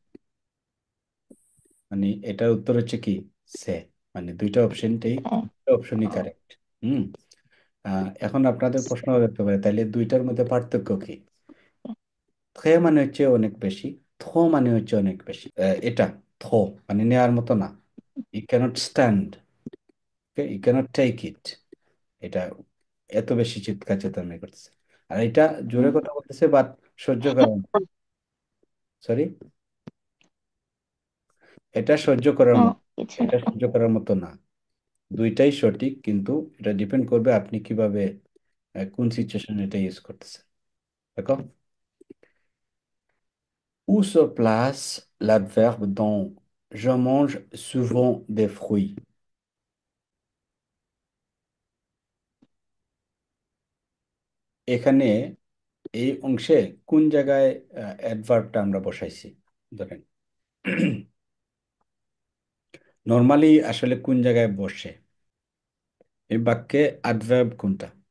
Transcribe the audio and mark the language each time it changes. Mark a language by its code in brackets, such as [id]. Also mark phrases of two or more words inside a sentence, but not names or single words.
[bn] মানে এটার উত্তর হচ্ছে কি, সে, মানে দুইটা অপশনটাই, হ্যাঁ। অপশনই ও, কারেক্ট। হুম। এখন আপনাদের প্রশ্ন হতে পারে তাহলে দুইটার মধ্যে পার্থক্য কি। থে মানে হচ্ছে অনেক বেশি, থো মানে হচ্ছে অনেক বেশি। এটা থো মানে নেওয়ার মতো না, [en] you can't stand, you can't take it. [bn] এটা এত বেশি চিৎকার চেঁচামেচি করতেছে। আর এটা জোরে হুম, কথা বলতেছে বাট সহ্য করার, সরি, এটা সহ্য করার ও, মতো, কিছু না। এটা সহ্য করার মতো না। দুইটাই সঠিক, কিন্তু এটা ডিপেন্ড করবে আপনি কিভাবে কোন সিচুয়েশনে এটা ইউজ করতেছেন। দেখো, [fr] où se place l'adverbe dans je mange souvent des fruits? [bn] এখানে এই অংশে কোন জায়গায় অ্যাডভার্বটা আমরা বসাইছি ধরেন। নর্মালি আসলে কোন জায়গায় বসে এই বাক্যে অ্যাডভার্ব কোনটা?